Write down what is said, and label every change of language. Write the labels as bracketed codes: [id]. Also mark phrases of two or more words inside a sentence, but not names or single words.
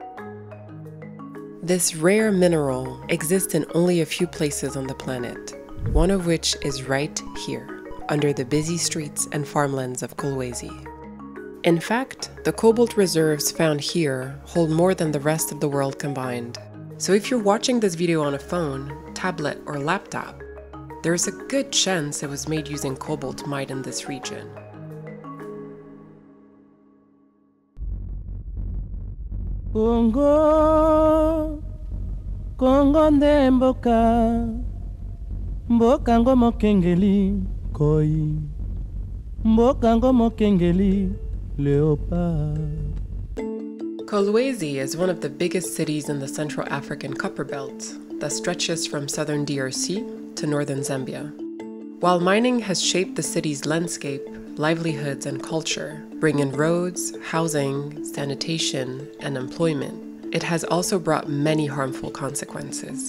[en] This rare mineral exists in only a few places on the planet, one of which is right here, under the busy streets and farmlands of Kolwezi. In fact, the cobalt reserves found here hold more than the rest of the world combined. So if you're watching this video on a phone, tablet, or laptop, there's a good chance it was made using cobalt mined in this region. [ln] Congo, Congo nde mboka, mboka ngo mokengeli koi, mboka ngo mokengeli leopard. [en] Kolwezi is one of the biggest cities in the Central African Copper Belt that stretches from southern DRC to northern Zambia. While mining has shaped the city's landscape, livelihoods, and culture, bringing roads, housing, sanitation, and employment, it has also brought many harmful consequences.